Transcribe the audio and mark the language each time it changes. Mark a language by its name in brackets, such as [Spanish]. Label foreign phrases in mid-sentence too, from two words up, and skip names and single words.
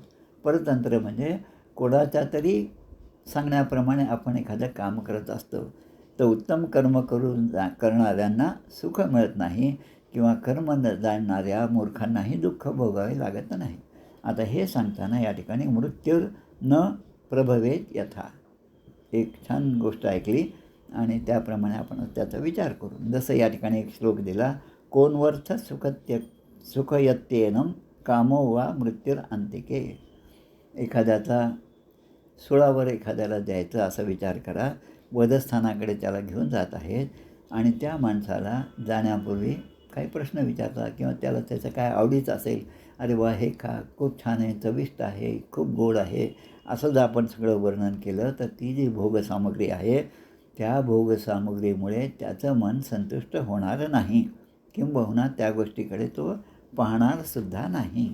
[Marathi] परतंत्र म्हणजे कोणाच्या तरी सांगण्याप्रमाणे आपण एखादं काम करत असतो. तर उत्तम कर्म करणाऱ्यांना सुख मिळत नाही किंवा कर्म न जाणणाऱ्या मूर्खांनाही दुःख भोगावे लागत नाही. आता हे सांगताना या ठिकाणी [Sanskrit] मृत्यूर न प्रभवेत यथा [Marathi] एक छान गोष्ट ऐकली आणि त्याप्रमाणे आपण त्याचा विचार करू. जसं या ठिकाणी एक श्लोक दिला, [Sanskrit] कोन्वर्थ सुखयत्येनं कामो वा मृत्यूर अंतिके. [Marathi] एखाद्याचा सुळावर एखाद्याला द्यायचं असा विचार करा. वधस्थानाकडे त्याला घेऊन जात आहेत आणि त्या माणसाला जाण्यापूर्वी काही प्रश्न विचारतात किंवा त्याला त्याचं काय आवडीचं असेल, अरे वा हे खा, खूप छान आहे, चविष्ट आहे, खूप गोड आहे, असं जर आपण सगळं वर्णन केलं तर ती जी भोगसामग्री आहे त्या भोगसामग्रीमुळे त्याचं मन संतुष्ट होणार नाही, किंबहुना त्या गोष्टीकडे तो पाहणारसुद्धा नाही.